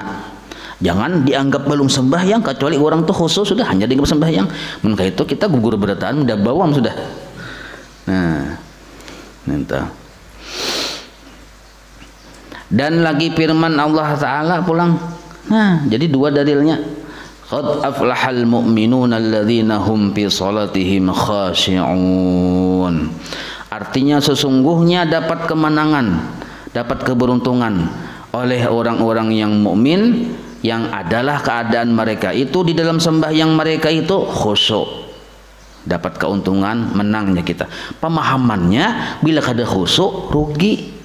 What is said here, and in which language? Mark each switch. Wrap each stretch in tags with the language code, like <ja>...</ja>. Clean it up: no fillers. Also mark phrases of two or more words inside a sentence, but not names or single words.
<id>Jangan dianggap belum sembahyang kecuali orang tuh khusyuk sudah hanya dianggap sembahyang.</id> <bjn>Maka itu kita gugur berataan udah bawam sudah. Nah minta. Dan lagi firman Allah Ta'ala pulang.</bjn> <id>Nah jadi dua dalilnya.</id> <ar>Qad aflahal mu'minuna alladzina hum fi salatihim khashi'un.</ar> <id>Artinya sesungguhnya dapat kemenangan, dapat keberuntungan oleh orang-orang yang mukmin yang adalah keadaan mereka itu di dalam sembahyang mereka itu khusyuk.</id> <bjn>Dapat keuntungan, menangnya kita. Pemahamannya bila kada khusyuk rugi.</bjn>